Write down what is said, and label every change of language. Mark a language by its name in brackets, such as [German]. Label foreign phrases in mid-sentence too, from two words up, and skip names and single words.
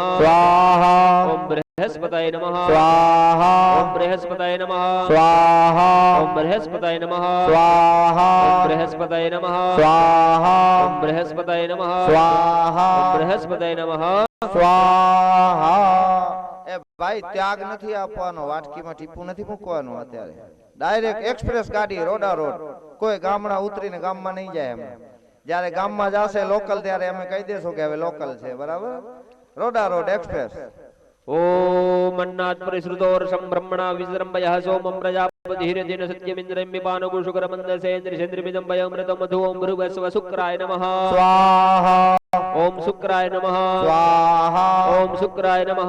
[Sanskrit] स्वाहा ओम बृहस्पतये नमः स्वाहा ओम बृहस्पतये नमः स्वाहा ओम बृहस्पतये नमः स्वाहा ओम बृहस्पतये नमः स्वाहा ओम बृहस्पतये नमः स्वाहा ओम बृहस्पतये नमः स्वाहा। [Gujarati] એ ભાઈ ત્યાગ નથી આપવાનો, વાટકીમાં ટીપું નથી મૂકવાનું. અત્યારે [English] direct express [Gujarati] ગાડી રોડા રોડ, કોઈ ગામડા ઉતરીને ગામમાં નહીં જાય. એમ જ્યારે ગામમાં જશે લોકલ ત્યારે અમે કહી દેશું કે હવે લોકલ છે, બરાબર? રોડા રોડ एक्सप्रेस। [Sanskrit] ओम अन्नात् परिश्रुतोर्षं ब्रह्मणा विजृम्भयः सोमं प्रजापतिर्यजेन सत्यमिन्द्रं पिबानो शुक्रमन्दसेन्द्रियेन्द्रियमिदं वयमृतं मधु ओम भूर्भुवस्वः शुक्राय नमः स्वाहा ओम शुक्राय नमः स्वाहा ओम शुक्राय नमः